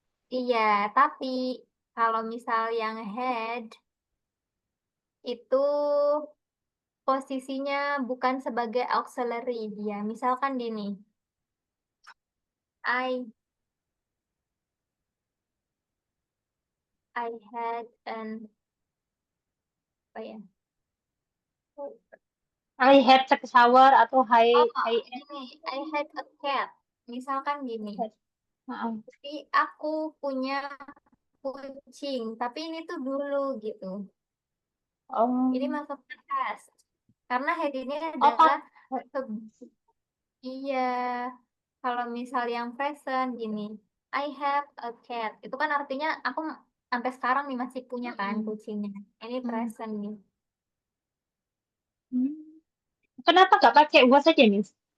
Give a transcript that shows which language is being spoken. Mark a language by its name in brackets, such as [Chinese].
[Indonesian] Iya, tapi kalau misal yang had itu posisinya bukan sebagai auxiliary dia. Misalkan gini, [English] I I had an [Indonesian] apa ya? [English] I had take a shower atau Oh, I gini, I had a cat. [Indonesian] Misalkan gini, [English] had. Heeh. [Indonesian] jadi aku punya kucing, tapi ini tuh dulu gitu. Ini Oh, masuk ke past. Karena had ini oh, adalah iya, kalau misal yang present gini, [English] I have a cat. [Indonesian] Itu kan artinya aku sampai sekarang nih masih punya kan mm-mm. kucingnya. Ini Hmm. present nih. Hmm. Kenapa nggak pakai was aja, Miss?